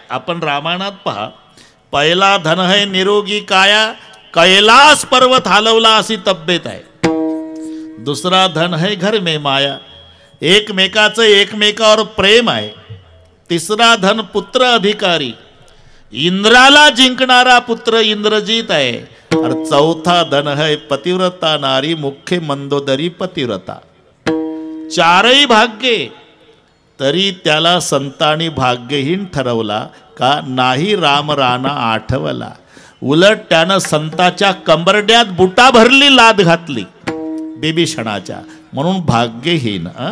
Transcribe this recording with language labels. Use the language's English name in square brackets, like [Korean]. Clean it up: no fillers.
[Marathi] आपण रामायणात पहा, पहिला [Hindi] धन है निरोगी काया, [Marathi] कैलास पर्वत हलवला अशी तब्येत आहे. दुसरा [Hindi] धन है घर में माया, [Marathi] एकमेकाचं एकमेकावर प्रेम आहे. तिसरा धन पुत्र अधिकारी, इंद्राला जिंकणारा पुत्र इंद्रजित आहे. [Hindi] और चौथा धन है पतिव्रता नारी, [Marathi] मुख्य मंदोदरी पतिव्रता. चारही भाग्ये, तरी त्याला संतांनी भाग्यहीन ठरवला का नाही. राम राणा आठवला, उलट त्यानं संताच्या कंबरड्यात बुटा भरली लाद घातली बिभीषणाच्या, म्हणून भाग्यहीन.